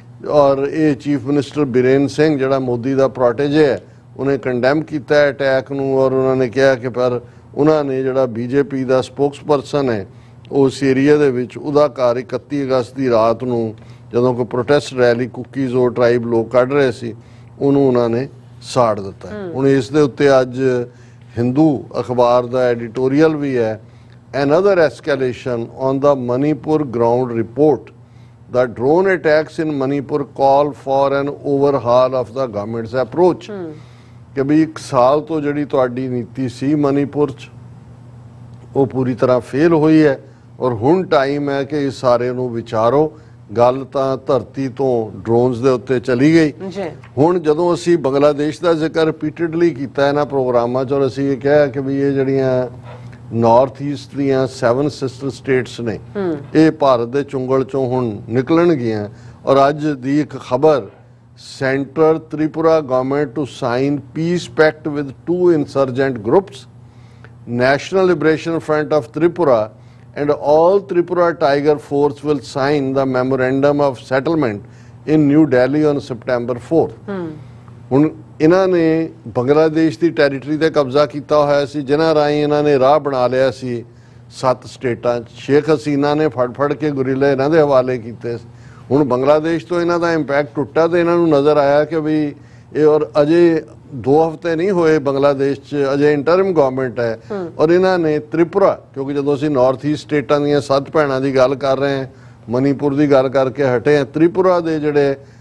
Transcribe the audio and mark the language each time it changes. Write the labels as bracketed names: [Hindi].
[Punjabi] ਔਰ ਇਹ chief minister ਬਿਰੇਨ Singh ਜਿਹੜਾ ਮੋਦੀ ਦਾ ਪ੍ਰੋਟੇਜੇ ਹੈ ਉਹਨੇ ਕੰਡੈਮ ਕੀਤਾ ਅਟੈਕ ਨੂੰ, ਔਰ ਉਹਨਾਂ ਨੇ ਕਿਹਾ ਕਿ ਪਰ ਉਹਨਾਂ ਨੇ ਜਿਹੜਾ ਬੀਜੇਪੀ ਦਾ ਸਪੋਕਸਪਰਸਨ ਹੈ ਉਸ ਏਰੀਆ ਦੇ ਵਿੱਚ ਉਹਦਾ ਘਰ 31 ਅਗਸਤ ਦੀ ਰਾਤ ਨੂੰ ਜਦੋਂ ਕੋਈ ਪ੍ਰੋਟੈਸਟ ਰੈਲੀ ਕੁਕੀਜ਼ ਔਰ ਟ੍ਰਾਈਬ ਲੋਕ ਕੱਢ ਰਹੇ ਸੀ ਉਹਨੂੰ ਉਹਨਾਂ ਨੇ ਸਾੜ ਦਿੱਤਾ। ਹੁਣ ਇਸ ਦੇ ਉੱਤੇ ਅੱਜ ਹਿੰਦੂ ਅਖਬਾਰ ਦਾ ਐਡੀਟੋਰੀਅਲ ਵੀ ਹੈ, [English] another escalation on the Manipur ground report. The drone attacks in Manipur call for an overhaul of the government's approach. [Punjabi] ਕਿ ਵੀ 1 ਸਾਲ ਤੋਂ ਜਿਹੜੀ ਤੁਹਾਡੀ ਨੀਤੀ ਸੀ ਮਨੀਪੁਰ 'ਚ ਉਹ ਪੂਰੀ ਤਰ੍ਹਾਂ ਫੇਲ ਹੋਈ ਹੈ, ਔਰ ਹੁਣ ਟਾਈਮ ਹੈ ਕਿ ਇਸ ਸਾਰੇ ਨੂੰ ਵਿਚਾਰੋ। ਗੱਲ ਤਾਂ ਧਰਤੀ ਤੋਂ ਡਰੋਨਸ ਦੇ ਉੱਤੇ ਚਲੀ ਗਈ। ਹੁਣ ਜਦੋਂ ਅਸੀਂ ਬੰਗਲਾਦੇਸ਼ ਦਾ ਜ਼ਿਕਰ ਰਿਪੀਟਡਲੀ ਕੀਤਾ ਇਹਨਾਂ ਪ੍ਰੋਗਰਾਮਾਂ 'ਚ, ਔਰ ਅਸੀਂ ਇਹ ਕਿਹਾ ਕਿ ਵੀ ਇਹ ਜਿਹੜੀਆਂ ਨਾਰਥ ਈਸਟ ਦੀਆਂ 7 ਸਿਸਟਰ ਸਟੇਟਸ ਨੇ ਇਹ ਭਾਰਤ ਦੇ ਚੁੰਗਲ 'ਚੋਂ ਹੁਣ ਨਿਕਲਣਗੀਆਂ। ਔਰ ਅੱਜ ਦੀ ਇੱਕ ਖਬਰ, [English] Centre Tripura government to sign peace pact with 2 insurgent groups, National Liberation Front of Tripura and all Tripura Tiger Force will sign the memorandum of settlement in New Delhi on September 4th. [Punjabi] ਹੁਣ ਇਹਨਾਂ ਨੇ ਬੰਗਲਾਦੇਸ਼ ਦੀ territory ਤੇ ਕਬਜ਼ਾ ਕੀਤਾ ਹੋਇਆ ਸੀ, ਜਿਨ੍ਹਾਂ ਰਾਹੀਂ ਇਹਨਾਂ ਨੇ ਰਾਹ ਬਣਾ ਲਿਆ ਸੀ 7 ਸਟੇਟਾਂ 'ਚ। ਸ਼ੇਖ ਹਸੀਨਾ ਨੇ ਫੜ ਕੇ ਗੁਰੀਲੇ ਇਹਨਾਂ ਦੇ ਹਵਾਲੇ ਕੀਤੇ। ਹੁਣ ਬੰਗਲਾਦੇਸ਼ ਤੋਂ ਇਹਨਾਂ ਦਾ ਇੰਪੈਕਟ ਟੁੱਟਾ ਤੇ ਇਹਨਾਂ ਨੂੰ ਨਜ਼ਰ ਆਇਆ ਕਿ ਵੀ ਇਹ, ਔਰ ਅਜੇ 2 ਹਫ਼ਤੇ ਨਹੀਂ ਹੋਏ ਬੰਗਲਾਦੇਸ਼ 'ਚ, ਅਜੇ ਇੰਟਰਮ ਗਵਰਨਮੈਂਟ ਹੈ, ਔਰ ਇਹਨਾਂ ਨੇ ਤ੍ਰਿਪੁਰਾ, ਕਿਉਂਕਿ ਜਦੋਂ ਅਸੀਂ ਨਾਰਥ ਈਸਟ ਸਟੇਟਾਂ ਦੀਆਂ 7 ਭੈਣਾਂ ਦੀ ਗੱਲ ਕਰ ਰਹੇ ਹਾਂ, ਮਨੀਪੁਰ ਦੀ ਗੱਲ ਕਰਕੇ ਹਟੇ ਹਾਂ, ਤ੍ਰਿਪੁਰਾ ਦੇ ਜਿਹੜੇ